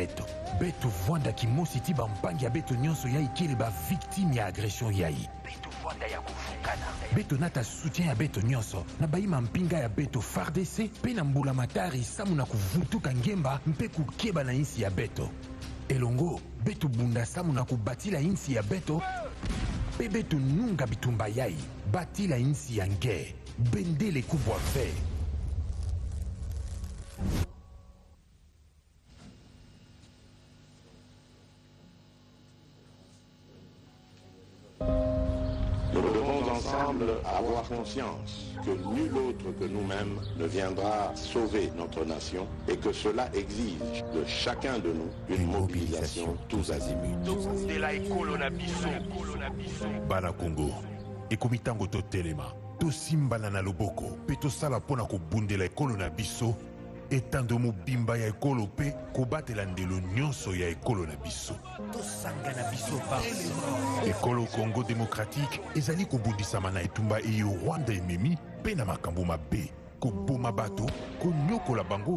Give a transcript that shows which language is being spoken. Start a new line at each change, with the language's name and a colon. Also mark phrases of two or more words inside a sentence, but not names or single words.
Kituba (Democratic Republic of Congo): beto beto vwanda kimosi ti bampangi ya beto nyonso yai kele bavictime ya agression yai beto vwanda ya kuvukana beto nata soutien ya beto nyonso na bayima mpinga ya beto FARDC pe na mbula matari samu na kuvutuka ngemba mpe kukeba na insi ya beto elongo beto bunda samu na kubatila insi ya beto pe beto nunga bitumba yai batila insi ya nge bendele kubwa ve
French: Nous devons ensemble avoir conscience que nul autre que nous-mêmes ne viendra sauver notre nation et que cela exige de chacun de nous une mobilisation tous azimuts.
Lingala: bana Congo ekomitango totelema tosimbana na loboko pe tosala mpona kobundela ekolo na biso etando mobimba ya ekolo pe kobatela ndelo nyonso ya ekolo na biso tosangana biso ekolo Congo démocratique ezali kobundisama na etumba eyo Rwanda ememi pe na makambo mabe koboma bato konyokola bango